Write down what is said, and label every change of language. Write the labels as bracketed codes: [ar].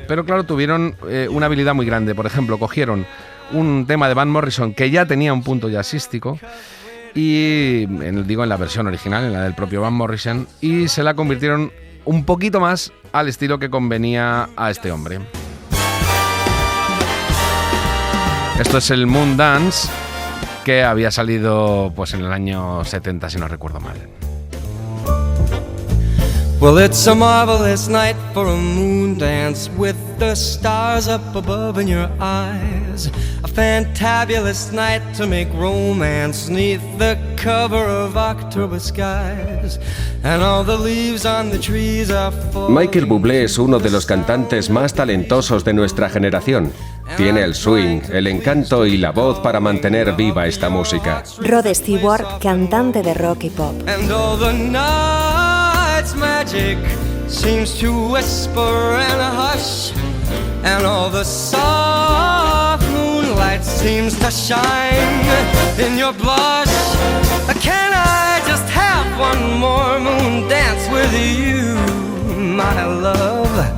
[es] Pero claro, tuvieron una habilidad muy grande. Por ejemplo, cogieron un tema de Van Morrison que ya tenía un punto jazzístico, y en la versión original, en la del propio Van Morrison, y se la convirtieron un poquito más al estilo que convenía a este hombre. Esto es el Moon Dance, que había salido pues en el año 70, si no recuerdo mal. [en] Well, it's a marvelous night for a moon dance with the stars up above in your eyes. A fantabulous night to make romance 'neath the cover of October skies. And all the leaves on the trees are falling. [es] Michael Bublé es uno de los cantantes más talentosos de nuestra generación. Tiene el swing, el encanto y la voz para mantener viva esta música. Rod Stewart, cantante de rock y pop. [en] And all the night's magic seems to whisper and hush. And all the soft moonlight seems to shine in your blush. Can I just have one more moon dance with you, my love?